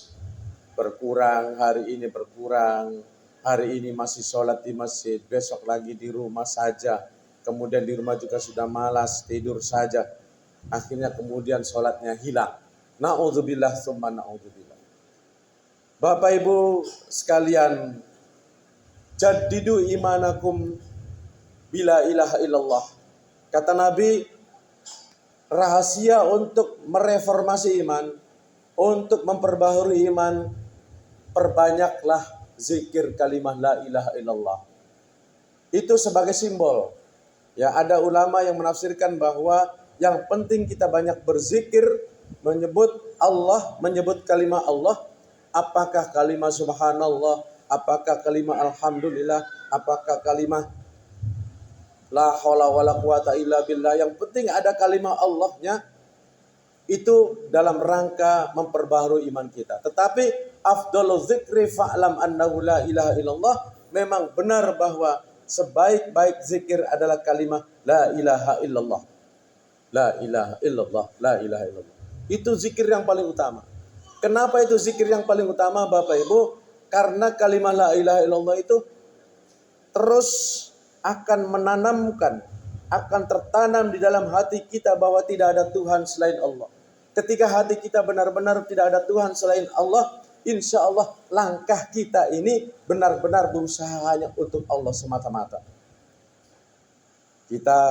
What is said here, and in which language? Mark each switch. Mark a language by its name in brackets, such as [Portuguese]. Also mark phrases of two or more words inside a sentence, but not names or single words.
[Indonesian] Berkurang, hari ini berkurang, hari ini masih sholat di masjid, besok lagi di rumah saja, kemudian di rumah juga sudah malas, tidur saja, akhirnya kemudian sholatnya hilang. [Arabic] نعوذ بالله ثم نعوذ بالله. [Indonesian] Bapak Ibu sekalian, [Arabic] جددوا إيمانكم بلا إله إلا الله. [Indonesian] Kata Nabi, rahasia untuk mereformasi iman, untuk memperbaharui iman, perbanyaklah zikir kalimat [Arabic] لا إله إلا الله. [Indonesian] Itu sebagai simbol. Ya, ada ulama yang menafsirkan bahwa yang penting kita banyak berzikir, menyebut Allah, menyebut kalimat Allah. Apakah kalimat subhanallah, apakah kalimat alhamdulillah, apakah kalimat [Arabic] لا حول ولا قوة إلا بالله. [Indonesian] Yang penting ada kalimat Allahnya. Itu dalam rangka memperbaharui iman kita. [Arabic] Tetapi أفضل الذكر فاعلم أنه لا إله إلا الله. [Indonesian] Memang benar bahwa sebaik-baik zikir adalah kalimat [Arabic] لا إله إلا الله. لا إله إلا الله، لا إله إلا الله. [Indonesian] Itu zikir yang paling utama. Kenapa itu zikir yang paling utama Bapak Ibu? Karena kalimat [Arabic] لا إله إلا الله [Indonesian] itu terus akan menanamkan, akan tertanam di dalam hati kita bahwa tidak ada Tuhan selain Allah. Ketika hati kita benar-benar tidak ada Tuhan selain Allah, [Arabic] إن شاء الله [Indonesian] langkah kita ini benar-benar berusaha hanya untuk Allah semata-mata.